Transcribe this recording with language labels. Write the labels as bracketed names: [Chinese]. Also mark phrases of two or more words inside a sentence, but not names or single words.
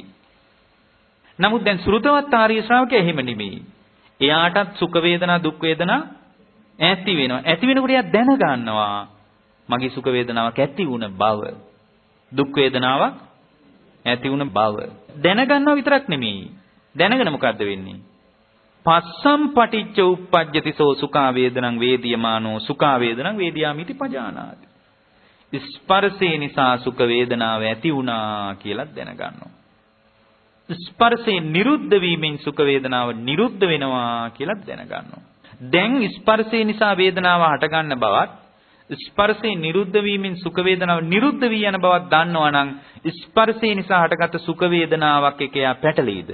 [Sinhala] නමුත් දැන් ශ්‍රුතවත් ආර්ය ශ්‍රාවකයා එහෙම නෙමෙයි. එයාටත් සුඛ වේදනා, දුක් වේදනා ඇති වෙනවා. ඇති වෙනකොට එයා දැනගන්නවා මගේ සුඛ වේදනාවක් ඇති වුණ බව, දුක් වේදනාවක් ඇති වුණ බව. දැනගන්නවා විතරක් නෙමෙයි. දැනගෙන මොකද්ද වෙන්නේ? [Pali] පස්සම් පටිච්ච උප්පජ්ජති සෝ සුඛා වේදනං වේදියමානෝ සුඛා වේදනං වේදියාමිති පජානාති. [Sinhala] ස්පර්ශේ නිසා සුඛ වේදනාව ඇති වුණා කියලා දැනගන්නවා. ස්පර්ශේ නිරුද්ධ වීමෙන් සුඛ වේදනාව නිරුද්ධ වෙනවා කියලා දැනගන්නවා. දැන් ස්පර්ශේ නිසා වේදනාව හටගන්න බවත් ස්පර්ශේ නිරුද්ධ වීමෙන් සුඛ වේදනාව නිරුද්ධ වී යන බවක් දන්නවා නම් ස්පර්ශේ නිසා හටගත් සුඛ වේදනාවක් එක යා පැටලෙයිද?